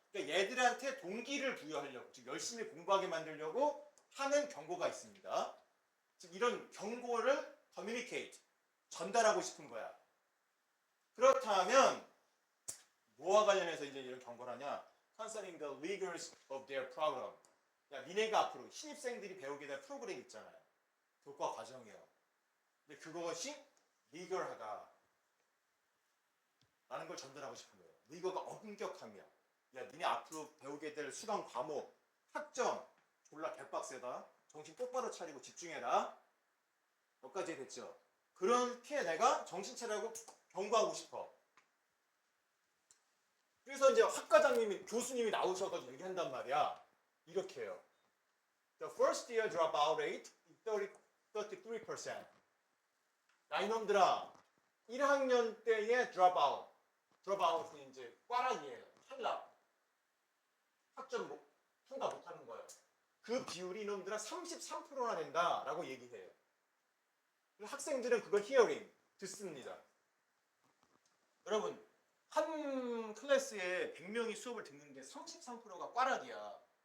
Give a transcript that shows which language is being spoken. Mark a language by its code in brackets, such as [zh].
[ko] 그러니까 얘들한테 동기를 부여하려고, 즉 열심히 공부하게 만들려고 하는 경고가 있습니다. 즉 이런 경고를 communicate, 전달하고 싶은 거야. 그렇다면 뭐와 관련해서 이제 이런 경고를 하냐? [en] Concerning the rigors of their program. [ko] 야, 니네가 앞으로 신입생들이 배우게 될 프로그램 있잖아요. 교과 과정이에요. 근데 그것이 리걸하다 라는 걸 전달하고 싶은 거예요. 리거가 엄격함이야. 야, 니네 앞으로 배우게 될 수강 과목, 학점 졸라 개빡세다. 정신 똑바로 차리고 집중해라. 여기까지 됐죠? 그런 피해 내가 정신 차리라고 경고하고 싶어. 그래서 이제 학과장님이 교수님이 나오셔가지고 얘기한단 말이야. 이렇게 해요. [en] The first year dropout rate is 33%. [ko] 야 이놈들아 1학년 때의 dropout은 이제 꽈락이에요. 탈락. 학점 통과 못하는 거예요. 그 비율이 이놈들아 33%나 된다라고 얘기해요. 학생들은 그걸 히어링 듣습니다. 여러분 한 클래스에 100명이 수업을 듣는데 33%가 꽈락이야.